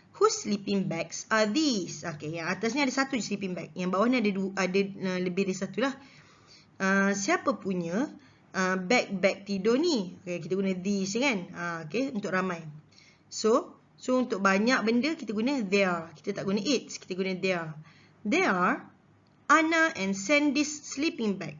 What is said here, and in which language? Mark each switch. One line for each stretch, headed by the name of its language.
English: Whose sleeping bags are these?
Malay: Okay, yang atas ni ada satu je sleeping bag. Yang bawah ni ada lebih dari satu lah. Siapa punya bag tidur ni? Okay, kita guna these kan. Okay, untuk ramai. So untuk banyak benda kita guna their. Kita tak guna its, kita guna their.
English: There are Anna and Sandy's sleeping bag.